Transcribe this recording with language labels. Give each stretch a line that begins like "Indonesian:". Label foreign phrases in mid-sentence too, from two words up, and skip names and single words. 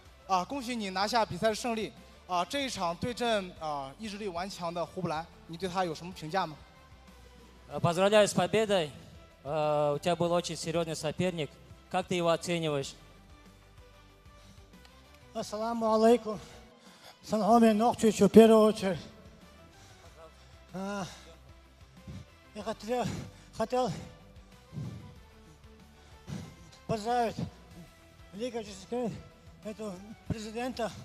Chinese: 恭喜你拿下比赛的胜利。这一场对阵意志力顽强的胡布兰，你对他有什么评价吗？
Russian: Поздравляю с победой. У тебя был очень серьезный соперник. Как ты его оцениваешь?
Arabic: السلام عليكم.
Russian: Санхаме Нохчичу, в первую очередь. Я хотел поздравить Лигу JCK, этого президента.